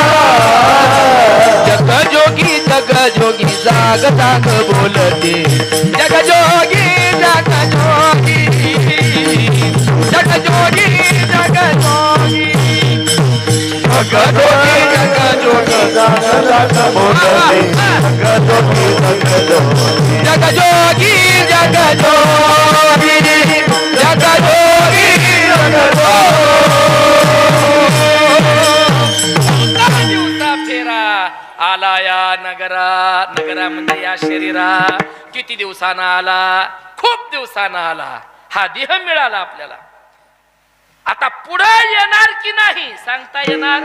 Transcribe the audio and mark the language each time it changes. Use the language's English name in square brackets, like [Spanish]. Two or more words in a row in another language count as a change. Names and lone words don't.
[Marathi] जग जोगी जाग जाग बोलते, जग जोगी जग जोगी, जग जोगी जग जोगी, जग जोगी जग जोगी जाग जाग बोलते, जग जोगी जग जोगी, जग जोगी जग जोगी, जग जोगी जग दिवसा फेरा आला या नगरा. नगरा म्हणजे या शरीरा. किती दिवसानं आला, खूप दिवसानं आला. हा देह मिळाला आपल्याला. आता पुढे येणार की नाही सांगता येणार.